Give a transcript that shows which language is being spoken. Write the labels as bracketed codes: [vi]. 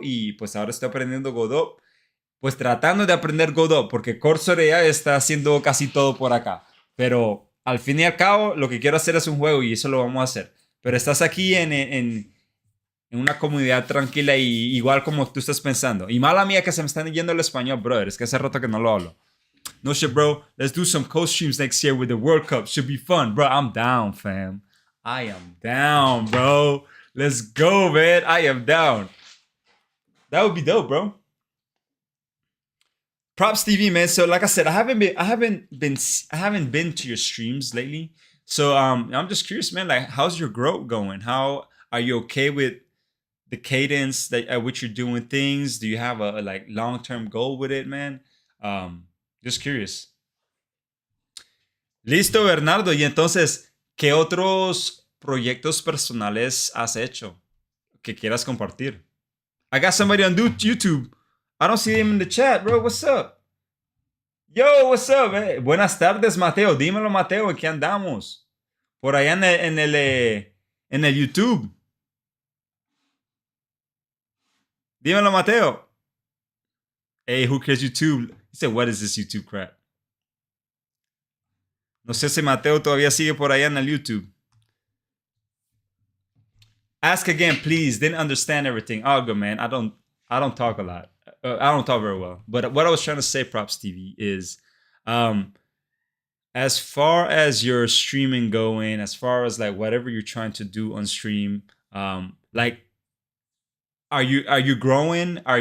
[es] Y pues ahora estoy aprendiendo Godot. Pues tratando de aprender Godot, porque Cursor ya está haciendo casi todo por acá. Pero al fin y al cabo, lo que quiero hacer es un juego y eso lo vamos a hacer. Pero estás aquí en una comunidad tranquila y igual como tú estás pensando. Y mala mía que se me están yendo el español, brother. Es que hace rato que no lo hablo. [en] No shit, bro. Let's do some co-streams next year with the World Cup. Should be fun, bro. I'm down, fam. I am down, bro. Let's go, man. I am down. That would be dope, bro. Props TV, man. So like I said, I haven't been to your streams lately. So I'm just curious, man. Like, how's your growth going? How are you okay with the cadence that at which you're doing things? Do you have a like long term goal with it, man? Just curious. Listo, Bernardo. [es] Y entonces, ¿qué otros proyectos personales has hecho que quieras compartir? [en] I got somebody on YouTube. I don't see him in the chat, bro. What's up? Yo, what's up, man? [es] Buenas tardes, [en] Mateo. [es] Dímelo, Mateo, ¿en qué andamos? Por allá en el YouTube. Dímelo, [en] Mateo. Hey, who cares YouTube? He said, what is this YouTube crap? [es] No sé si Mateo todavía sigue por allá en el YouTube. [en] Ask again, please. Didn't understand everything. Oh, good, man. I don't talk a lot. I don't talk very well. But what I was trying to say, Props TV, is as far as your streaming going, as far as like whatever you're trying to do on stream, like are you growing?